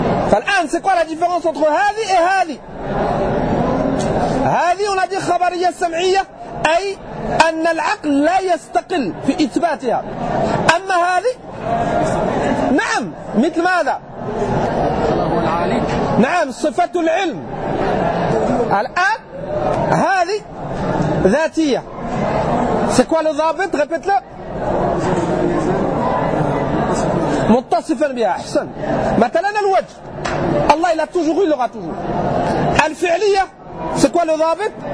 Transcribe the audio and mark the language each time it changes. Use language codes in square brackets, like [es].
[ar] فالآن [fr] c'est quoi la différence entre هذه et هذه? [ar] هذه on a dit خبرية سمعية أي أن العقل لا يستقل في إثباتها. أما هذه نعم مثل ماذا؟ نعم صفة العلم. الآن هذه ذاتية. [fr] C'est quoi le ضابط؟ répète-le. [ar] متصفا بها. أحسن. مثلا الوجه الله [fr] il a toujours eu, il aura toujours. الفعلية c'est quoi le ضابط?